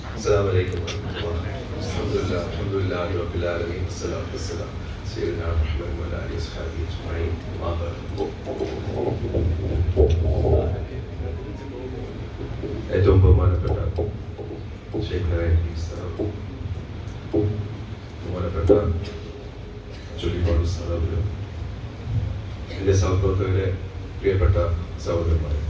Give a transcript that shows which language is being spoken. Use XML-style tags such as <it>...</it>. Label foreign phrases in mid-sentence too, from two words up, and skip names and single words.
<ar>السلام عليكم ورحمة الله. الحمد لله رب العالمين والصلاة والسلام سيدنا محمد وعلى آله وصحبه أجمعين.</ar> <ml>ഏറ്റവും ബഹുമാനപ്പെട്ട ബഹുമാനപ്പെട്ട ചൊല്ലിപ്പാട് സ്ഥാപനം, എൻ്റെ സഹപ്രവർത്തകരെ, പ്രിയപ്പെട്ട സഹോദരന്മാർ,</ml>